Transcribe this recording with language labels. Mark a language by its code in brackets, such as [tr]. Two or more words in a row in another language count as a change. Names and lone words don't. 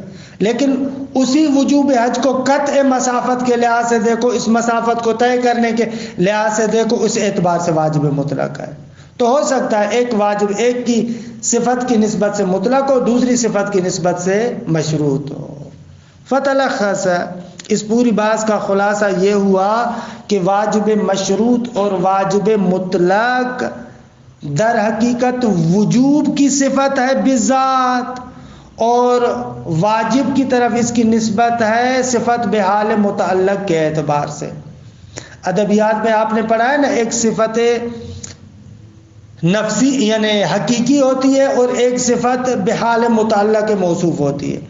[ur] لیکن اسی وجوب حج کو قطع مسافت کے لحاظ سے دیکھو، اس مسافت کو طے کرنے کے لحاظ سے دیکھو، اس اعتبار سے واجب مطلق ہے. تو ہو سکتا ہے ایک واجب ایک کی صفت کی نسبت سے مطلق ہو، دوسری صفت کی نسبت سے مشروط ہو. فتلخص، اس پوری بات کا خلاصہ یہ ہوا کہ واجب مشروط اور واجب مطلق در حقیقت وجوب کی صفت ہے بذات، اور واجب کی طرف اس کی نسبت ہے صفت بحال متعلق کے اعتبار سے. ادبیات میں آپ نے پڑھا ہے نا، ایک صفت نفسی یعنی حقیقی ہوتی ہے اور ایک صفت بحال متعلق موصوف ہوتی ہے.